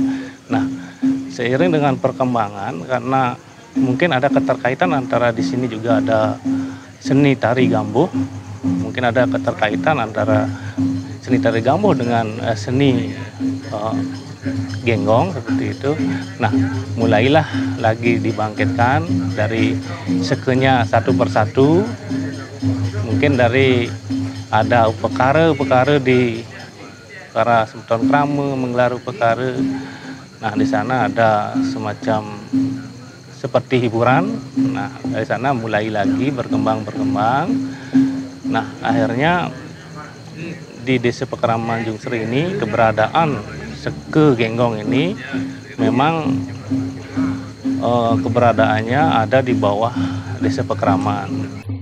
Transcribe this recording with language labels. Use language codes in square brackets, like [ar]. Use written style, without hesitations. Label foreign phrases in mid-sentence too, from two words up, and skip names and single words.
[id] Nah, seiring dengan perkembangan, karena mungkin ada keterkaitan antara di sini juga ada seni tari gambuh, mungkin ada keterkaitan antara seni tari gambuh dengan seni genggong seperti itu. Nah, mulailah lagi dibangkitkan dari sekenya satu persatu, mungkin dari ada upekara di para Semeton Krama menggelar upekara. Nah, di sana ada semacam seperti hiburan. Nah, dari sana mulai lagi berkembang. Nah, akhirnya di Desa Pekraman Jungsri ini keberadaan seke genggong ini memang keberadaannya ada di bawah Desa Pekraman.